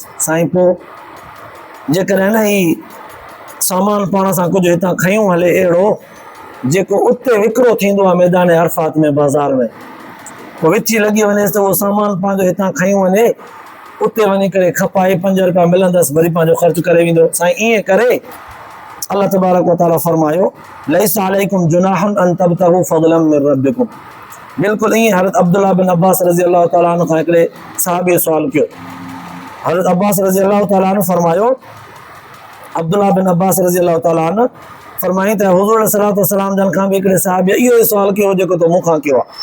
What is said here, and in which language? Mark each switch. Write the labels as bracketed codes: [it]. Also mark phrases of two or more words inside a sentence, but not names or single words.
[sd] साईं पोइ जेकॾहिं न ही सामान पाण सां कुझु हितां खयूं हले अहिड़ो जेको उते विकिरो थींदो आहे मैदान अरफात में बाज़ार में, पोइ विची लॻी वञेसि त उहो सामान पंहिंजो हितां खयूं वञे, उते वञी करे खपाए 5 रुपया मिलंदसि, वरी पंहिंजो ख़र्च करे वेंदो। साईं ईअं करे [ar] الله تبارك وتعالى [sd] फरमायो [ar] ليس عليكم جناح أن تبتغوا فضلا من ربكم. [sd] बिल्कुलु ईअं हज़रत अब्दुल्लाह बिन अब्बास [ar] رضي الله تعالى عنه [sd] खां हिकिड़े सहाबी सुवाल कयो। हज़रत अब्बास [ar] رضي الله تعالى عنه [sd] फरमायो, अब्दुल्लाह बिन अब्बास [ar] رضي الله تعالى عنه [sd] फरमाई त हुज़ूर [ar] صلى الله عليه وسلم [sd] जन खां बि हिकिड़े सहाबी इहो ई सुवाल कयो जेको तो मूंखां कयो आहे।